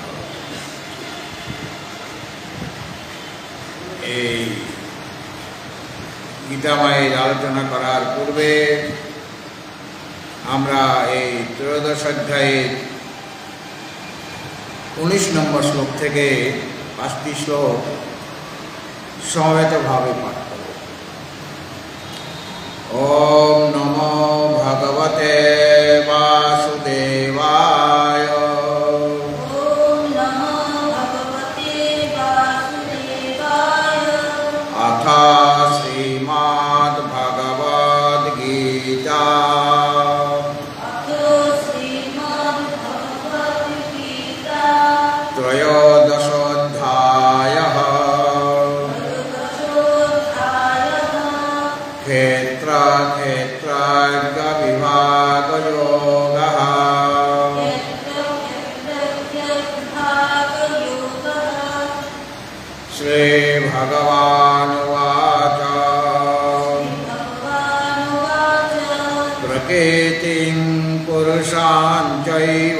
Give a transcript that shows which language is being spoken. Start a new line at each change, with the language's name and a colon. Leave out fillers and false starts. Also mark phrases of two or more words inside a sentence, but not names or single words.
Bangla: এই গীতাময়ের আলোচনা করার পূর্বে আমরা এই 13 অধ্যায়ের 19 নম্বর শ্লোক থেকে 5টি শ্লোক সমবেতভাবে পাঠ করব।
Sanskrit: ওম নমো ভগবতে বাসুদেবায়। ওম নমো ভগবতে বাসুদেবায়। অথ শ্রীমদ্ ভগবদ্ গীতা অথ শ্রীমদ্ ভগবদ্ গীতা 13 অধ্যায়ঃ ত্রয়োদশোऽধ্যায়ः। ক্ষেত্র ক্ষেত্রজ্ঞ বিভাগ যোগঃ। क्षेत्रक्षेत्रज्ञविभागयोगः। श्रीभगवानुवाच भगवानुवाच प्रकृतिं पुरुषां चैव